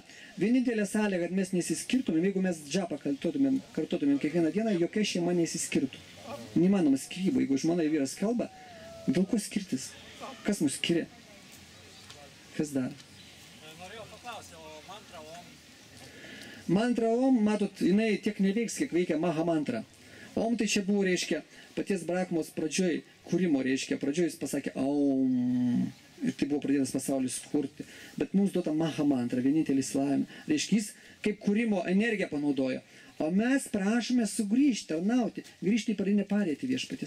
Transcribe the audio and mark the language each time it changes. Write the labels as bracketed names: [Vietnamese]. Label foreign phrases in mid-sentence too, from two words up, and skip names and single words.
[Lithuanian] Vienintelė sąlyga, kad mes nesiskirtumėm, jeigu mes džapą kartotumėm kiekvieną dieną, jokia šeima nesiskirtų. Neįmanoma skyrybų. Jeigu žmona ir vyras kalba, dėl ko skirtis? Kas mus skiria? Kas dar? Norėjau paklausti, o mantra om? Mantra om, matot, jinai tiek neveiks, kiek veikia Maha mantra. Om tai čia buvo, reiškia, paties Brahmos pradžioj, kūrimo, reiškia, pradžioj jis pasakė Om. Ir tai buvo pradėtas pasaulis kurti. Bet mums duota Maha mantra, vienintelis laimė. Reiškia, jis kaip kūrimo energiją panaudojo. O mes prašome sugrįžti, tarnauti, grįžti į pradinę padėtį viešpatis.